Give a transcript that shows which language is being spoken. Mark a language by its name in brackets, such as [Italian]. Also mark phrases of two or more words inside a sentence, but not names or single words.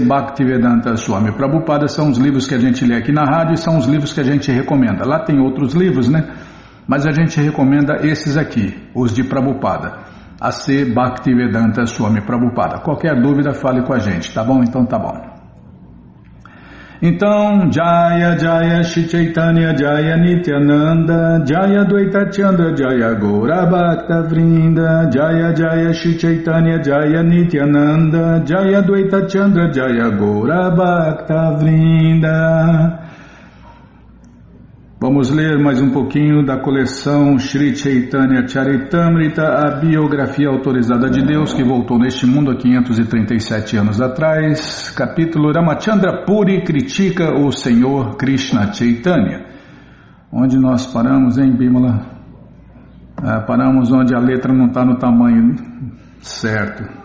[Portuguese] Bhaktivedanta Swami Prabhupada, são os livros que a gente lê aqui na rádio e são os livros que a gente recomenda. Lá tem outros livros, né? Mas a gente recomenda esses aqui, os de Prabhupada. A C. Bhaktivedanta Swami Prabhupada. Qualquer dúvida, fale com a gente, tá bom? Então tá bom. Então, [Sanskrit] जय जय श्री चैतन्य जय नित्यानन्द जय द्वैत चन्द्र जय गौर भक्त वृन्द जय जय श्री चैतन्य जय नित्यानन्द जय द्वैत चन्द्र जय गौर भक्त वृन्द. [Portuguese] Vamos ler mais um pouquinho da coleção Sri Chaitanya Charitamrita, a biografia autorizada de Deus que voltou neste mundo há 537 anos atrás. Capítulo Ramachandra Puri critica o Senhor Krishna Chaitanya. Onde nós paramos, hein, Bimala? Paramos onde a letra não está no tamanho certo.